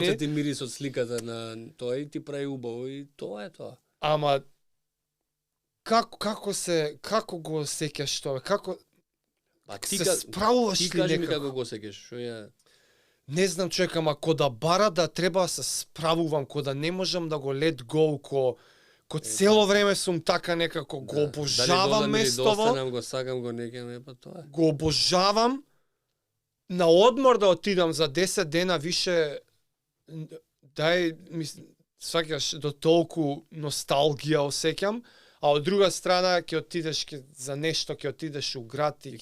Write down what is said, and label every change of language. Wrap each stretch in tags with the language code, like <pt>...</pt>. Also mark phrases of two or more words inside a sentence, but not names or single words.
<mk>Потсети мирис од сликата на тоа и ти прави убаво и тоа е тоа. Ама како го осеќаш тоа? Како Па се справуваш ти ли кажи ми некако? како го осеќаш, што ја Не знам, човек, ама ко да бара да треба да се справувам, ко да не можам да го</mk> <en>let go,</en> <mk>ко цело време сум така некако, го обожавам местово, Да останам, го сакам, го некам, па тоа е. го обожавам, на одмор да отидам за 10 дена више, сваќаш, до толку носталгија осеќам, а од друга страна ќе отидеш за нешто, ќе отидеш у град и</mk>